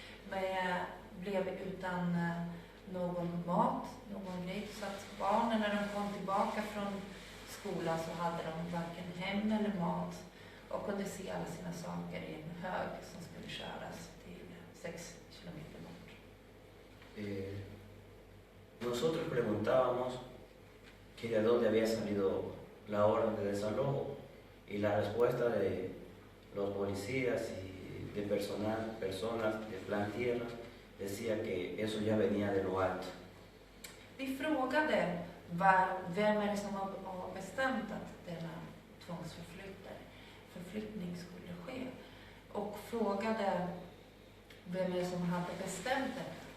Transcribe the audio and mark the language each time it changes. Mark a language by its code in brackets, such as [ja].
[sv] Men blev utan någon mat, någon grej, så att barnen när de kom tillbaka från skolan så hade de varken hem eller mat och kunde se alla sina saker i en hög som skulle köras till 6 kilometer bort. [es] Nosotros preguntábamos que de dónde había salido la orden de desalojo, y la respuesta de los policías y de personas de Plan Tierra decía que eso ya venía de lo alto. [sv] Vi frågade vem är det som har bestämt att denna tvångsförflyttning skulle ske, och frågade vem är det som hade bestämt det.